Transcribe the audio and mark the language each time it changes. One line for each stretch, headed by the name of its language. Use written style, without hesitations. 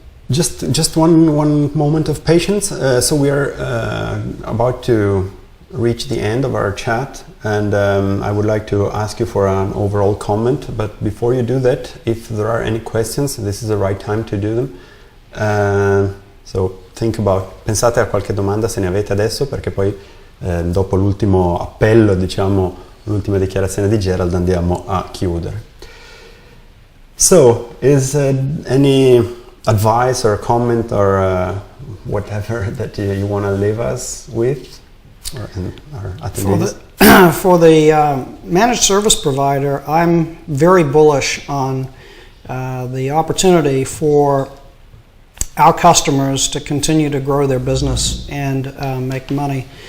English: Just one moment of patience. So we are about to reach the end of our chat, and I would like to ask you for an overall comment. But before you do that, if there are any questions, this is the right time to do them. So think about,
Italian: pensate a qualche domanda se ne avete adesso, perché poi dopo l'ultimo appello, diciamo, l'ultima dichiarazione di Gerald, andiamo a chiudere.
English: So, is any advice or comment or whatever that you want to leave us with, or attendees? For the managed service provider, I'm very bullish on the opportunity for our customers to continue to grow their business and make money.